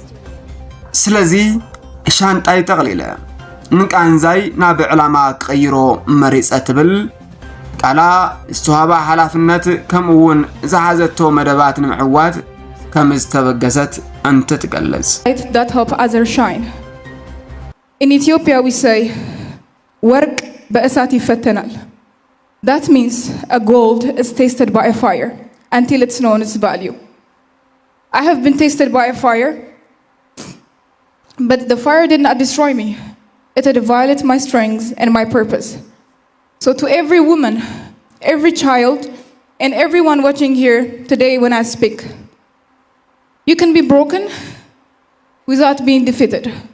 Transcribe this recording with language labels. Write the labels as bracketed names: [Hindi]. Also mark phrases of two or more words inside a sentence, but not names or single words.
[Tigrinya] ስለዚ ሻንጣይ ጠቕሊለ ንቃንዛይ ናብ ዕላማ ቀይሮ መሪጸ ትብል ቃላ ዝተዋባ ሓላፍነት ከምኡውን ዝሓዘቶ መደባት ንምዕዋት ከም ዝተበገሰት እንተ ትገልጽ [English] that help others shine. In Ethiopia we say [Amharic] ወርቅ በእሳት ይፈተናል. [English] That means a gold is tasted by a fire until it's known its value. I have been tasted by a fire, but the fire did not destroy me. It had violated my strengths and my purpose. So to every woman, every child, and everyone watching here today when I speak, you can be broken without being defeated.